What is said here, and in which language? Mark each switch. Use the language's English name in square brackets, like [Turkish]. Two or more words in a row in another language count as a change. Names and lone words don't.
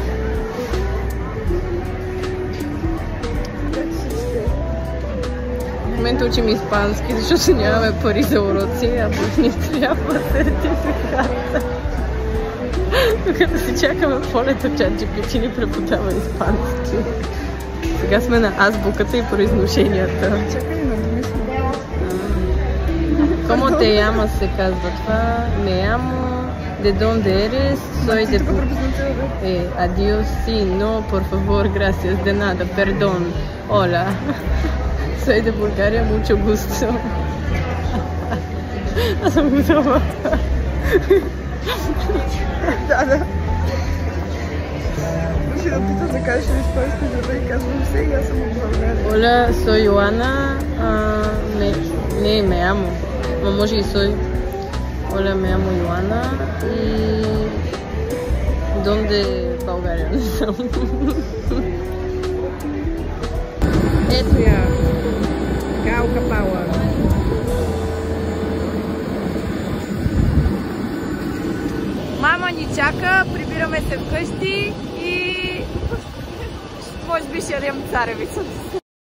[Bulgarian] В момента учим испански, защото нямаме пари за уроци, а пък ни трябва сертификата. Докато си чакаме полето, ChatGPT ни преподава испански. Сега сме на азбуката и произношенията. Чакай на думисля. [Spanish] Como te llamas [Bulgarian] се казва това? [Spanish] Me llamo, de dónde eres, soy de... Adiós, sí, no, por favor, gracias, de nada, perdón, hola. Soy de Bulgaria, mucho gusto. [Bulgarian] Аз съм готова. Да. Ще да пита да кажеш на испански, за да и казвам се и аз съм от България. [Spanish] Hola, soy Joana, me llamo, [Bulgarian] може и soy. [Spanish] Hola, me llamo Joana y... ¿Dónde? [Bulgarian] България, не знам. Ето я. Галка Пауър. Мама ни чака, прибираме се вкъщи и може би ще ядем царевица.